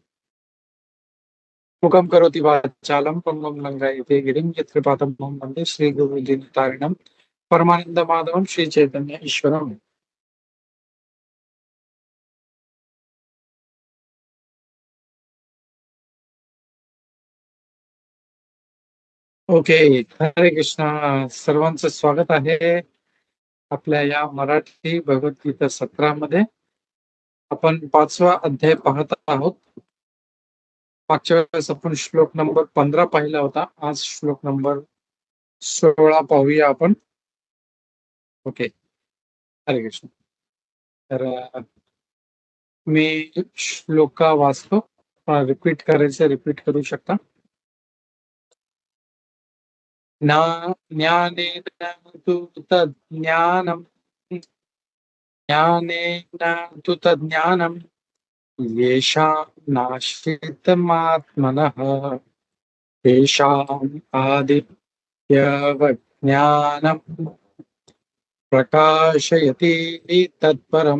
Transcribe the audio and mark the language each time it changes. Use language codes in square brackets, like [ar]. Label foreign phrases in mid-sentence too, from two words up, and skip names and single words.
[sa] मुखं करोति वाचालं पंगुं लङ्घयते गिरिं यत्कृपातमहं वन्दे श्रीगुरुदीनतारिणं परमानंद माधवम श्री चैतन्य ईश्वरम. [mr] ओके. हरे कृष्णा. सर्वांचं स्वागत आहे आपल्या या मराठी भगवद्गीता सत्रामध्ये. आपण 5वा अध्याय पाहत आहोत. मागच्या वेळेस आपण श्लोक नंबर 15 पाहिला होता. आज श्लोक नंबर 16 पाहूया आपण. ओके. हरे कृष्ण. तर मी श्लोका वाचतो. रिपीट करायचं रिपीट करू शकता. [sa] ज्ञानेन तु तज्ज्ञानम् ज्ञानेन तु तज्ज्ञानम् येषां नाश्रितमात्मनः तेषाम् आदित्यवज्ञानम् प्रकाशयति तत्परम्.